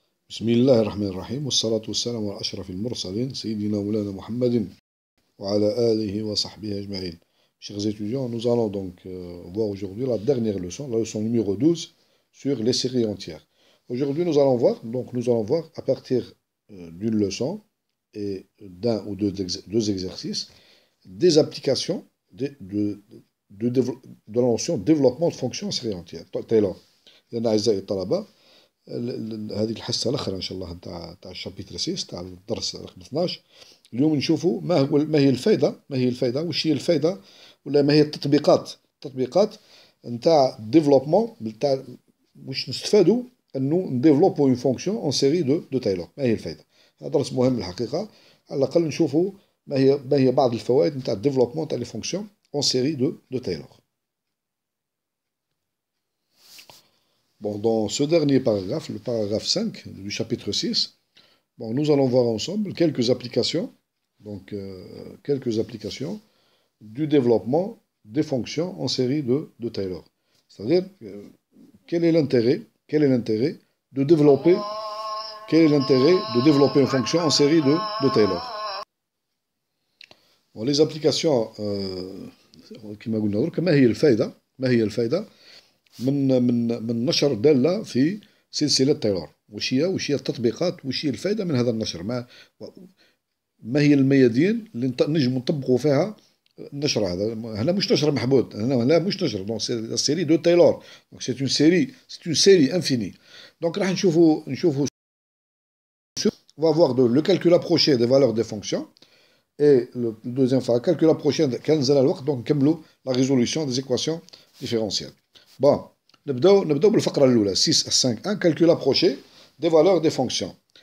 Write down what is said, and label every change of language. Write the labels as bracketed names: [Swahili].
[Arabic] بسم الله الرحمن الرحيم والصلاة والسلام على أشرف المرسلين سيدنا مولانا محمد وعلى آله وصحبه أجمعين. [French] Chers étudiants, nous allons donc voir aujourd'hui la dernière leçon, la leçon numéro 12 sur les séries entières. Aujourd'hui, nous allons voir à partir d'une leçon et d'un ou deux exercices des applications de la notion développement de fonctions en série entière. Taylor. [Arabic] لأن أعزائي الطلبة هذه الحصة الأخرى إن شاء الله تاع الشابيتر 6 تاع الدرس رقم 12. اليوم نشوفوا ما هي الفائدة وش هي الفائدة ولا ما هي التطبيقات نتاع ديفلوبمون نتاع واش نستفادوا انه نديفلوبو اون فونكسيون اون سيري دو تايلور. ما هي الفائدة؟ هذا درس مهم الحقيقة. على الأقل نشوفوا ما هي بعض الفوائد نتاع الديفلوبمون تاع لي فونكسيون اون سيري دو تايلور. [French] Bon, dans ce dernier paragraphe, le paragraphe 5 du chapitre 6, bon, nous allons voir ensemble quelques applications du développement des fonctions en série de Taylor. C'est-à-dire, quel est l'intérêt de développer une fonction en série de Taylor. Bon, les applications, [Arabic] كما قلنا درك ما هي الفائدة من نشر دالة في سلسلة تايلور. وش هي التطبيقات، وش هي الفائدة من هذا النشر، ما هي الميادين اللي نجم نطبقوا فيها النشر هذا. هنا مش نشر محدود، هنا مش نشر، دونك سي سيري دو تايلور، دونك سي اون سيري انفيني. دونك راح نشوفوا [French] on va voir le calcul approché des valeurs des fonctions et le deuxième fois calcul approché [Arabic] كان نزل الوقت دونك نكملوا [French] la résolution des équations différentielles. Bon, [Arabic] نبداو بالفقرة الأولى [French] 6.5.1 calcul approché des valeurs des fonctions.